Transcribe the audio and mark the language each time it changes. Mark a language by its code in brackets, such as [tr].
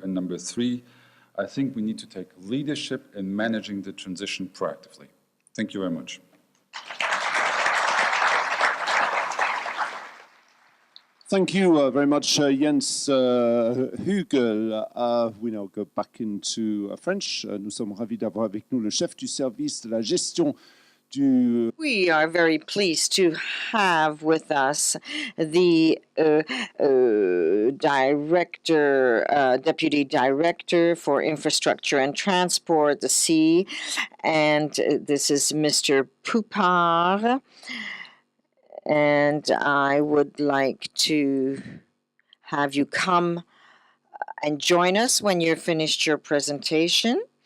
[en] And number three, I think we need to take leadership in managing the transition proactively. Thank you very much. Thank you very much, Jens Hugel. We now go back into French. [fr] Nous sommes ravis d'avoir avec nous le chef du service de la gestion du... [en] We are very pleased to have with us the Deputy Director for Infrastructure and Transport, the C, and this is Mr. Poupard. And I would like to have you come and join us when you're finished your presentation.